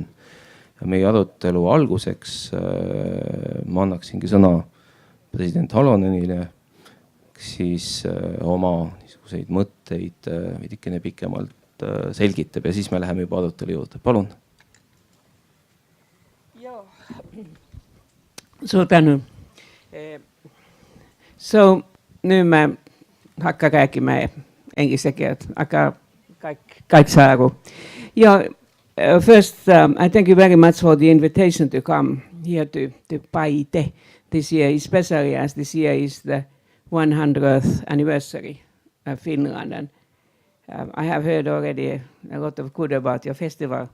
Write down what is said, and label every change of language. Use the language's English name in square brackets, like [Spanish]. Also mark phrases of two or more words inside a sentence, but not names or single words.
[Estonian] Ja meie arutelu alguseks ma annaksingi sõna president Halonenile, siis oma niisuguseid mõtteid veidikene pikemalt selgitab ja siis me läheme juba arutelu juurde. Palun. Suur tänu. So, nüüd me hakka rääkima inglise keelt, aga kõik saa aru. [English] Ja first, I thank you very much for the invitation to come here to Paide this year, especially as this year is the 100th anniversary of Finland. And I have heard already a lot of good about your festival.